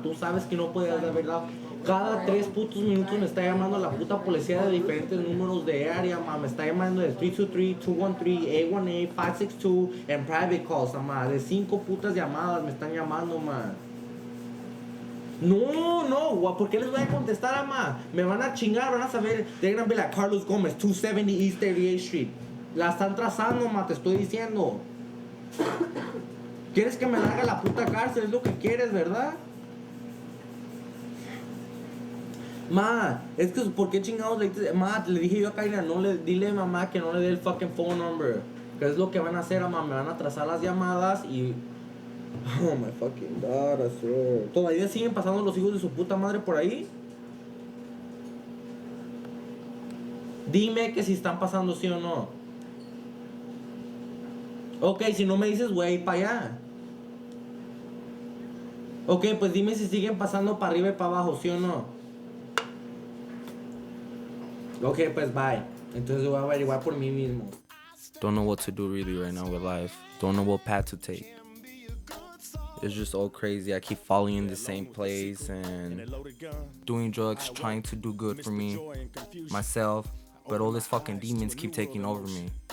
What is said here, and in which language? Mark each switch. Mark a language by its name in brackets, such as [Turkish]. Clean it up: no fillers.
[Spanish] Tú sabes que no puedes de verdad. Cada 3 putos minutos me está llamando la puta policía de diferentes números de área, ma. Me está llamando del 323, 213, 818, 562 en private calls, ma. De 5 putas llamadas me están llamando, ma. No, ¿por qué les voy a contestar, ama? Me van a chingar, van a saber. [English] They're gonna be like Carlos Gomez, 270 East 38th Street. [Spanish] La están trazando, ma, te estoy diciendo. ¿Quieres que me largue a la puta cárcel? Es lo que quieres, ¿verdad? Ma, es que ¿por qué chingados le dices? Ma, le dije yo a Kaina, dile a mamá que no le dé el [English] fucking phone number. [Spanish] Que es lo que van a hacer, ama, me van a trazar las llamadas y... [English] Oh my fucking god, I swear. [Spanish] ¿Todavía siguen pasando los hijos de su puta madre por ahí? Dime que si están pasando, sí o no. Ok, si no me dices, güey, para allá. Ok, pues dime si siguen pasando para arriba y para abajo, sí o no. Ok, pues bye. Entonces voy a averiguar por mí mismo. [English] Don't know what to do really right now with life. Don't know what path to take. It's just all crazy. I keep falling in the same place and doing drugs, trying to do good for me, myself, but all these fucking demons keep taking over me.